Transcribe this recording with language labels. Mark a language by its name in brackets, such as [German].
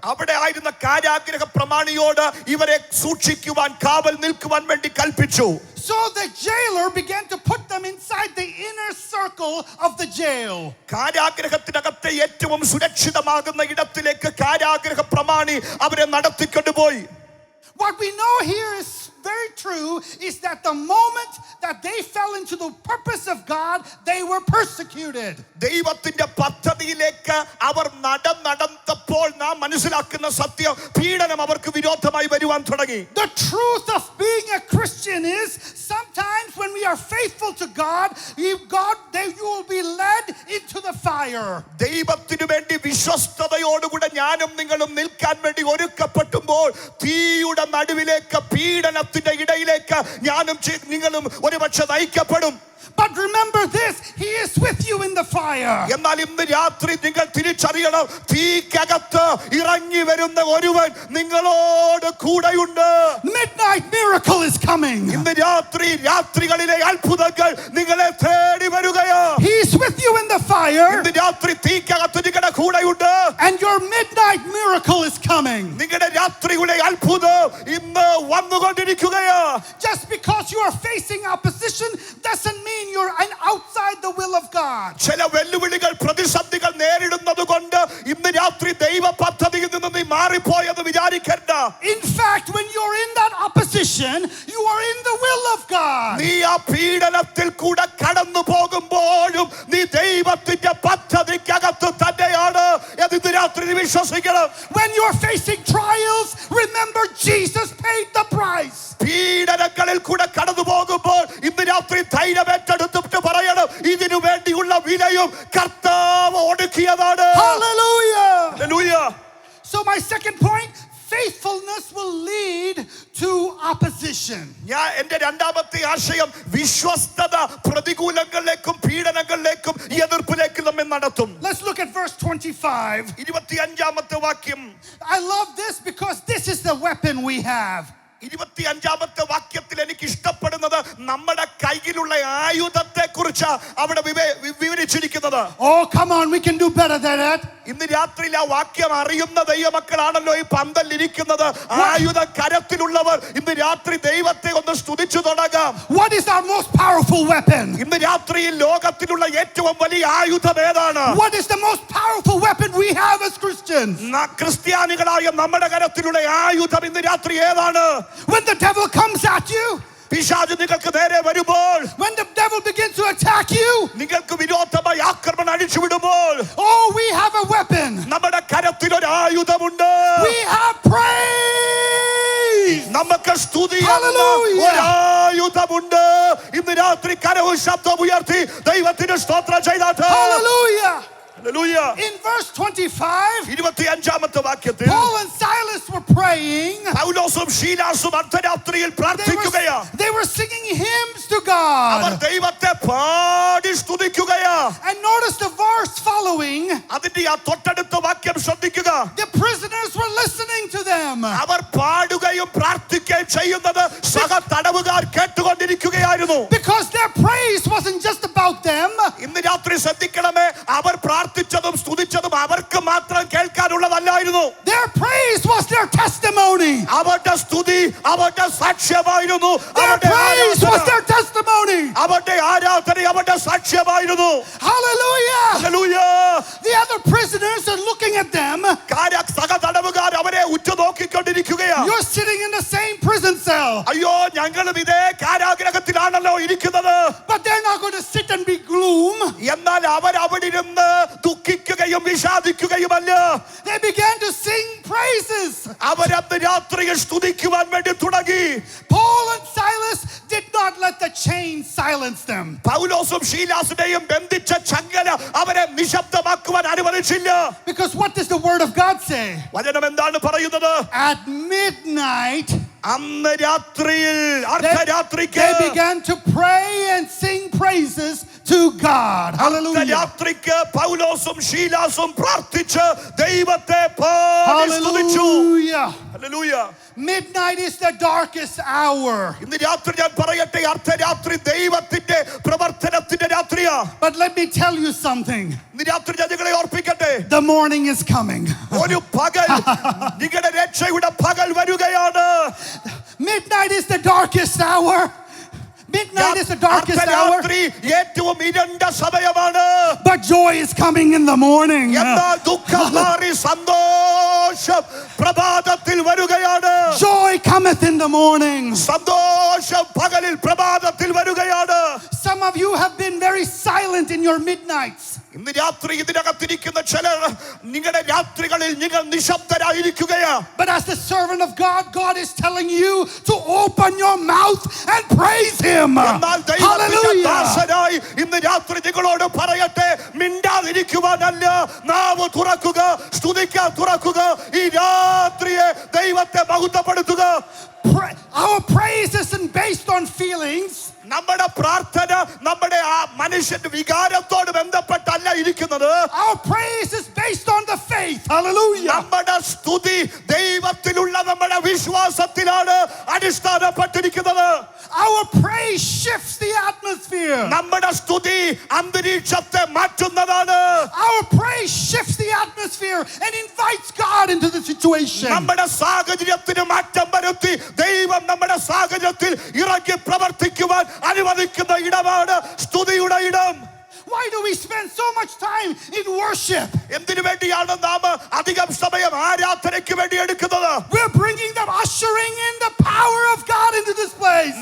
[Malayalam] അവിടെ ആയിരുന്ന കാരാഗൃഹ പ്രമാണിയോട് ഇവരെ സൂക്ഷിക്കുവാൻ കാവൽ നിൽക്കുവാൻ വേണ്ടി കൽപ്പിച്ചു. [English] So the jailer began to put them inside the inner circle of the jail. [Malayalam] കാരാഗൃഹത്തിനകത്തെ ഏറ്റവും സുരക്ഷിതമാകുന്ന ഇടത്തിലേക്ക് കാരാഗൃഹ പ്രമാണി അവരെ നടത്തിക്കൊണ്ടുപോയി. [English] What we know here is very true is that the moment that they fell into the purpose of God, they were persecuted. [Malayalam] ദൈവത്തിന്റെ പദ്ധതിയിലേക്ക് അവർ നടന്നപ്പോൾ നാം മനസ്സിലാക്കുന്ന സത്യം പീഡനം അവർക്ക് വിരോധമായി വരുവാൻ തുടങ്ങി. [English] The truth of being a Christian is sometimes when we are faithful to God, you will be led into the fire. [Malayalam] ദൈവത്തിനു വേണ്ടി വിശ്വസ്തയോടുകൂടെ ഞാനും നിങ്ങളും നിൽക്കാൻ വേണ്ടി ഒരുക്കപ്പെട്ടുമ്പോൾ തീയുടെ നടുവിലേക്ക് പീഡനത്തിന്റെ ഇടയിലേക്ക് ഞാനും നിങ്ങളും ഒരുപക്ഷെ നയിക്കപ്പെടും. [English] But remember this, he is with you in the fire. [Malayalam] എന്നാൽ ഇന്ന് രാത്രി നിങ്ങൾ തിരിച്ചറിയണം, തീക്കകത്ത് ഇറങ്ങി വരുന്ന ഒരുവൻ നിങ്ങളോട് കൂടെയുണ്ട്. [English] Midnight miracle is coming. [Malayalam] ഇന്ന് രാത്രികളിലെ അത്ഭുതങ്ങൾ നിങ്ങളെ തേടി വരികയാ. [English] He is with you in the fire. [Malayalam] ഇന്ന് രാത്രി തീക്കകത്ത് നിങ്ങളുടെ കൂടെയുണ്ട്. [English] And your midnight miracle is coming. [Malayalam] നിങ്ങളുടെ രാത്രിയുടെ അത്ഭുതം ഇന്ന് വന്നുകൊണ്ടിരിക്കുകയാ. [English] Just because you are facing opposition doesn't mean you're outside the will of God. [Malayalam] ചില വെല്ലുവിളികൾ പ്രതിസന്ധികൾ നേരിടുന്നത് കൊണ്ട് ഇന്ന് രാത്രി ദൈവ പദ്ധതിയിൽ നിന്ന് നീ മാറിപ്പോയെന്ന് വിചാരിക്കണ്ട. [English] In fact, when you're in that opposition, you are in the will of God. [Malayalam] നീ ആ പീഡനത്തിൽ കൂടെ കടന്നു പോകുമ്പോഴും നീ ദൈവത്തിന്റെ പദ്ധതിക്കകത്ത് തന്നെയാണ് എന്ന് ഇന്ന് രാത്രി നീ വിശ്വസിക്കണം. [English] When you're facing trials, remember Jesus paid the price. [Malayalam] പീഡനങ്ങളിൽ കൂടെ കടന്നു പോകുമ്പോൾ ഇന്ന് രാത്രി ധൈര്യമേറ്റെടുത്തിട്ട് പറയണം, ഇതിനു വേണ്ടിയുള്ള വിലയും കർത്താവ് ഒടുക്കിയതാണ്. [English] Hallelujah. Hallelujah. So my second point, faithfulness will lead to opposition. [Malayalam] ഞാൻ എൻ്റെ രണ്ടാമത്തെ ആശയം, വിശ്വസ്തത പ്രതികൂലങ്ങളിലേക്കും പീഡനങ്ങളിലേക്കും എതിർപ്പിലേക്കും നമ്മെ നടത്തും. [English] Let's look at verse 25. [Malayalam] 25ാമത്തെ വാക്യം. [English] I love this because this is the weapon we have. [Malayalam] 25ാമത്തെ വാക്യത്തിൽ എനിക്ക് ഇഷ്ടപ്പെടുന്നത് നമ്മുടെ കയ്യിലുള്ള ആയുധത്തെ കുറിച്ച് അവിടെ വിവരിച്ചിരിക്കുന്നത്. [English] Oh, come on, we can do better than that. [Malayalam] ഇന്ന് രാത്രിയിൽ ആ വാക്യം അറിയുന്ന ദൈവമക്കളാണല്ലോ ഈ പന്തലിരിക്കുന്നത്. ആയുധം കരത്തിലുള്ളവർ ഇന്ന് രാത്രി ദൈവത്തെ ഒന്ന് സ്തുതിച്ചു തുടങ്ങാം. [English] What is our most powerful weapon? [Malayalam] ഇന്ന് രാത്രിയിൽ ലോകത്തിലുള്ള ഏറ്റവും വലിയ ആയുധം ഏതാണ്? [English] What is the most powerful weapon we have as Christians? [Malayalam] ക്രിസ്ത്യാനികളായ നമ്മുടെ കരത്തിലുള്ള ആയുധം ഇന്ന് രാത്രി ഏതാണ്? [English] When the devil comes at you, [Malayalam] പിശാച് നിങ്ങൾക്ക് നേരെ വരുമ്പോൾ, [English] when the devil begins to attack you, [Malayalam] നിങ്ങൾക്ക് വിരോധമായി ആക്രമണം അടിച്ചു വിടുമ്പോൾ, [English] oh, we have a weapon. [Malayalam] നമ്മുടെ കരത്തിൽ ഒരു ആയുധമുണ്ട്. [English] We have praise. [Malayalam] നമുക്ക് സ്തുതി [English] Hallelujah. [Malayalam] ഒരു ആയുധമുണ്ട്. ഇന്ന് രാത്രി കരവും ശബ്ദം ഉയർത്തി ദൈവത്തിന് സ്തോത്രം ചെയ്താട്ടെ. [English] Hallelujah. Hallelujah. In verse 25, [Malayalam] 25ാമത്തെ വാക്യത്തിൽ [English] Paul and Silas were praying. [Malayalam] പൗലോസും ശീലാസും അർദ്ധരാത്രിയിൽ പ്രാർത്ഥിക്കുകയാ. [English] They were singing hymns to God. [Malayalam] അവർ ദൈവത്തെ പാടി സ്തുതിക്കുകയാ. [English] And notice the verse following. [Malayalam] അതിന്റെ ആ തൊട്ടടുത്ത വാക്യം ശ്രദ്ധിക്കുക. [English] The prisoners were listening to them. [Malayalam] അവർ പാടുകയും പ്രാർത്ഥിക്കുകയും ചെയ്യുന്നത് സഹ തടവുകാർ കേട്ടുകൊണ്ടിരിക്കുകയായിരുന്നു. [English] Because their praise wasn't just about them. [Malayalam] ഇന്ന് രാത്രി ശ്രദ്ധിക്കണമേ, അവർ പ്രാർത്ഥിച്ചതും സ്തുതിച്ചതും അവർക്ക് മാത്രം കേൾക്കാനുള്ളതല്ലായിരുന്നു. [English] Their praise was their testimony. [Malayalam] അവരുടെ സ്തുതി അവരുടെ സാക്ഷ്യമായിരുന്നു. [English] Their praise was their testimony. [Malayalam] അവരുടെ ആരാധന അവരുടെ സാക്ഷ്യമായിരുന്നു. [English] Hallelujah. Hallelujah. The other prisoners are looking at them. [Malayalam] സഹ തടവുകാർ അവരെ ഉറ്റുനോക്കിക്കൊണ്ടിരിക്കുകയാ. [English] You're sitting in the same prison cell. [Malayalam] അയ്യോ, ഞങ്ങളും ഇതേ കാരാഗ്രഹത്തിലാണല്ലോ ഇരിക്കുന്നത്. [English] But they're not going to sit and be gloom. [Malayalam] എന്നാൽ അവർ അവിടെ ഇരുന്ന് ദുഃഖിക്കുക ദുഃഖിക്കുകയും വിഷാദിക്കുകയുമല്ല. [English] They began to sing praises. [Malayalam] അവരന്ന് രാത്രിയിൽ സ്തുതിക്കുവാൻ വേണ്ടി തുടങ്ങി. [English] Paul and Silas did not let the chains silence them. [Malayalam] പൗലോസും ശീലാസിനെയും ബന്ധിച്ച ചങ്ങല അവരെ നിശബ്ദമാക്കുവാൻ അനുവദിച്ചില്ല. [English] Because what does the word of God say? [Malayalam] വചനം എന്താണ് പറയുന്നത്? [English] At midnight, [Malayalam] അന്ന് രാത്രിയിൽ അർദ്ധരാത്രിക്ക് [English] they began to pray and sing praises to God. Hallelujah. [Malayalam] രാത്രിക്ക് പൗലോസും ശീലാസും പ്രാർത്ഥിച്ച് ദൈവത്തെ പാടി സ്തുതിച്ചു. [English] Hallelujah. [Malayalam] Hallelujah. [English] Midnight is the darkest hour. [Malayalam] ഇന്ന് രാത്രി ഞാൻ പറയട്ടെ, അർദ്ധരാത്രി ദൈവത്തിന്റെ പ്രവർത്തനത്തിന്റെ രാത്രിയാ. [English] But let me tell you something. [Malayalam] ഇന്ന് രാത്രി ഞാൻ നിങ്ങളെ ഓർപ്പിക്കട്ടെ, [English] The morning is coming. [Malayalam] ഒരു പകൽ, നിങ്ങളുടെ രക്ഷയുടെ പകൽ വരികയാണ്. [English] Midnight is the darkest hour. Midnight is the darkest hour. [Malayalam] ഏറ്റവും ഇരുണ്ട സമയമാണ്. [English] But joy is coming in the morning. [Malayalam] എന്നാൽ ദുഃഖം മാറി സന്തോഷം പ്രഭാതത്തിൽ വരികയാണ്. [English] Joy cometh in the morning. [Malayalam] സന്തോഷം പകലിൽ പ്രഭാതത്തിൽ വരികയാണ്. [English] Some of you have been very silent in your midnights. [Malayalam] ഇന്ന് രാത്രി ഇതിനകത്തിരിക്കുന്ന ചിലർ നിങ്ങളുടെ രാത്രികളിൽ നിങ്ങൾ നിശബ്ദരായിരിക്കുകയാ. [English] But as the servant of God, God is telling you to open your mouth and praise Him. [Malayalam] എന്നാൽ ദൈവത്തിന്റെ [English] Hallelujah. [Malayalam] ദാസനായി ഇന്ന് രാത്രി നിങ്ങളോട് പറയട്ടെ, മിണ്ടാതിരിക്കുവാനല്ല, നാവ് തുറക്കുക, സ്തുതിക്കാൻ തുറക്കുക, ഈ രാത്രിയെ ദൈവത്തെ മഹത്വപ്പെടുത്തുക. [English] Our praise isn't based on feelings. [Malayalam] നമ്മുടെ പ്രാർത്ഥന നമ്മുടെ ആ മനുഷ്യന്റെ വികാരത്തോട് ബന്ധപ്പെട്ടല്ല ഇരിക്കുന്നത്. [English] Our praise is based on the faith. Hallelujah. [Malayalam] നമ്മുടെ സ്തുതി ദൈവത്തിലുള്ള നമ്മുടെ വിശ്വാസത്തിലാണ് അടിസ്ഥാനപ്പെട്ടിരിക്കുന്നത്. [English] Our praise shifts the atmosphere. [Malayalam] നമ്മുടെ സ്തുതി അന്തരീക്ഷത്തെ മാറ്റുന്നതാണ്. [English] Our praise shifts the atmosphere and invites God into the situation. [Malayalam] നമ്മുടെ സാഹചര്യത്തിന് മാറ്റം വരുത്തി ദൈവം നമ്മുടെ സാഹചര്യത്തിൽ ഇറങ്ങി പ്രവർത്തിക്കുവാൻ അനുവദിക്കുന്ന ഇടമാണ് സ്തുതിയുടെ ഇടം. [English] Why do we spend so much time in worship? [Malayalam] എന്തിനു വേണ്ടിയാണ് നാം അധികം സമയം ആരാധനയ്ക്ക് വേണ്ടി എടുക്കുന്നത്? [English] We're bringing them, ushering in the power of God into this place.